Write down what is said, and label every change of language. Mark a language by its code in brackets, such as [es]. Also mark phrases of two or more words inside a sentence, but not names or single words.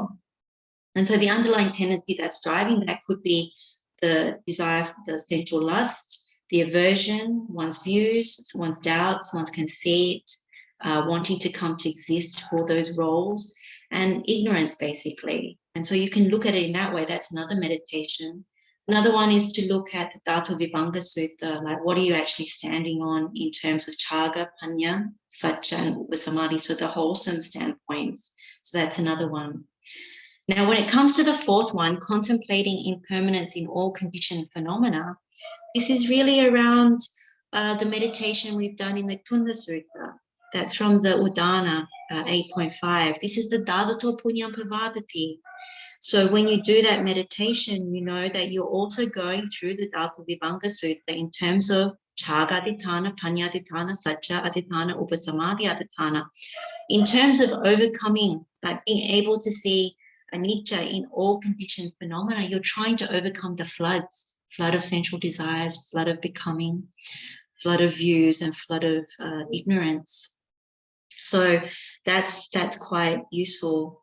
[en] And so the underlying tendency that's driving that could be the desire, the sensual lust, the aversion, one's views, one's doubts, one's conceit, wanting to come to exist for those roles, and ignorance, basically. And so you can look at it in that way. That's another meditation. Another one is to look at the Dhatu Vibhanga Sutta, like, what are you actually standing on in terms of [pi] chaga, panya, satya, [en] and upasamadhi, so the wholesome standpoints. So that's another one. Now, when it comes to the fourth one, contemplating impermanence in all conditioned phenomena, this is really around the meditation we've done in the Tunda Sutta. That's from the Udana 8.5. This is the [pi] Dadato Punyam Pavadati. [en] So when you do that meditation, you know that you're also going through the Dhatu Vibhanga Sutta in terms of [pi] chaga adhitana, panya adhitana, satya adhitana, upasamadhi adhitana, [en] in terms of overcoming, like being able to see anicca in all conditioned phenomena. You're trying to overcome the flood of sensual desires, flood of becoming, flood of views, and flood of ignorance. So that's quite useful.